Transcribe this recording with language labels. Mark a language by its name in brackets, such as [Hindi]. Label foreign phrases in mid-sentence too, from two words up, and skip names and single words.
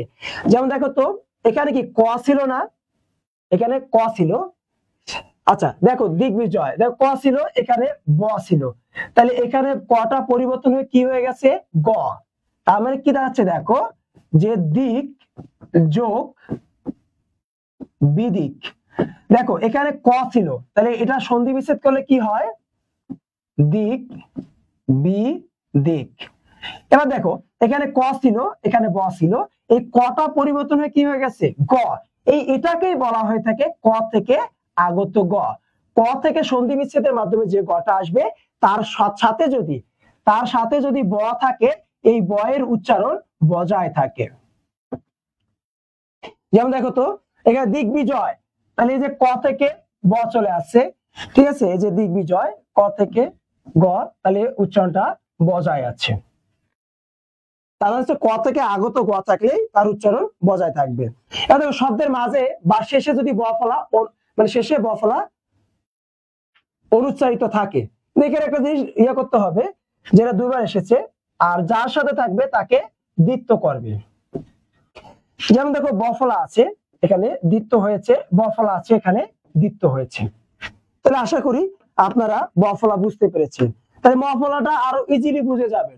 [Bangla] যেমন দেখো তো এখানে কি ক ছিল না, এখানে ক ছিল, আচ্ছা দেখো দিগ্বিজয়, দেখো ক ছিল, এখানে ব ছিল, তাহলে এখানে কটা পরিবর্তন হয়ে কি হয়ে গেছে, গ, তার মানে কি দাঁড়াচ্ছে, দেখো যে দিক যোগ বিদিক, দেখো এখানে ক ছিল, তাহলে এটা সন্ধি বিচ্ছেদ করলে কি হয়, দিক বি দিক। এবার দেখো এখানে ক ছিল, এখানে ব ছিল, এই কটা পরিবর্তন হয়ে কি হয়ে গেছে, গ, এটাকেই বলা হয়ে থাকে ক থেকে আগত গ। ক থেকে সন্ধি বিচ্ছেদের মাধ্যমে যে গটা আসবে তার সাথে যদি ব থাকে, এই ব এর উচ্চারণ বজায় থাকে। যেমন দেখো তো এখানে দিগ্বিজয়, তাহলে এই যে ক থেকে ব চলে আসছে, ঠিক আছে, এই যে দিগ্বিজয়, ক থেকে গ, তাহলে উচ্চারণটা বজায় আছে, তাহলে হচ্ছে ক থেকে আগত গ থাকলে তার উচ্চারণ বজায় থাকবে। এবার দেখো শব্দের মাঝে বা শেষে যদি ব ফলা, মানে শেষে ব ফলা অনুচ্চারিত থাকে, এখানে একটা জিনিস করতে হবে, যেটা দুইবার এসেছে, আর যার সাথে থাকবে তাকে দ্বিত্ব করবে। যেমন দেখো ব ফলা আছে, এখানে দ্বিত্ব হয়েছে, ব ফলা আছে, এখানে দ্বিত্ব হয়েছে। তাহলে আশা করি আপনারা ব ফলা বুঝতে পেরেছেন, তাহলে ম ফলাটা আরো ইজিলি বুঝে যাবেন।